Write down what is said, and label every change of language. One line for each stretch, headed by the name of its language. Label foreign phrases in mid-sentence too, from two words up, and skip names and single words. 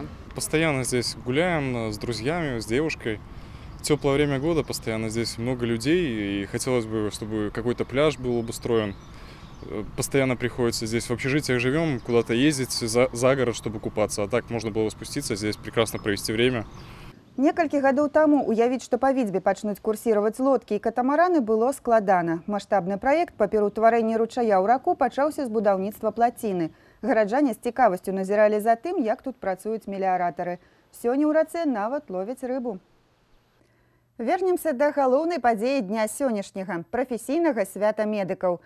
Russian: Постоянно здесь гуляем с друзьями, с девушкой. В теплое время года постоянно здесь много людей, и хотелось бы, чтобы какой-то пляж был обустроен. Постоянно приходится здесь в общежитиях живем, куда-то ездить за город, чтобы купаться. А так можно было спуститься здесь, прекрасно провести время.
Belarusian: Некалькі гадоў таму уявіць, што па Віцьбе пачнуць курсіраваць лодкі і катамараны, было складана. Маштабны праект па пераўтварэнні ручая ў раку пачаўся з будаўніцтва плаціны. Гараджане з цікавасцю назіралі за тым, як тут працуюць меліяратары. Сёння ў рацэ нават ловяць рыбу. Вернемся да галоўнай падзеі дня сённяшняга – прафесійнага свята медыкаў.